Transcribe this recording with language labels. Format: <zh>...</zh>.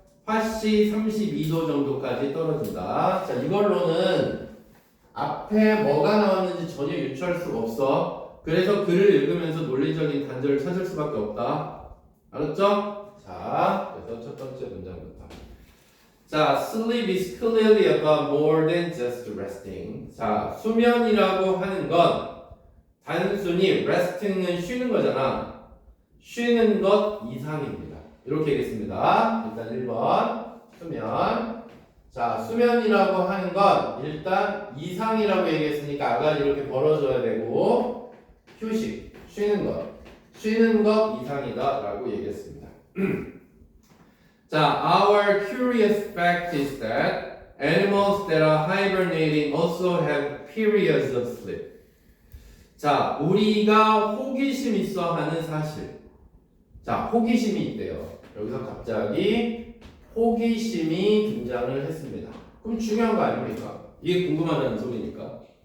<ko>화씨 32도 정도까지 떨어진다. 자, 이걸로는 앞에 뭐가 나왔는지 전혀 유추할 수가 없어. 그래서 글을 읽으면서 논리적인 단절을 찾을 수밖에 없다. 알았죠? 자, 그래서 첫 번째 문장부터.</ko> <en>자, sleep is clearly about more than just resting.</en> <ko>자, 수면이라고 하는 건 단순히 resting은 쉬는 거잖아. 쉬는 것 이상입니다. 이렇게 얘기했습니다. 일단 1번 수면. 자, 수면이라고 하는 건 일단 이상이라고 얘기했으니까 아가리 이렇게 벌어줘야 되고 휴식, 쉬는 것 이상이다 라고 얘기했습니다.</ko> <en>자, our curious fact is that animals that are hibernating also have periods of sleep.</en> <ko>자, 우리가 호기심 있어 하는 사실. 자, 호기심이 있대요. 여기서 갑자기 호기심이 등장을 했습니다. 그럼 중요한 거 아닙니까? 이게 궁금하다는 소리니까.</ko>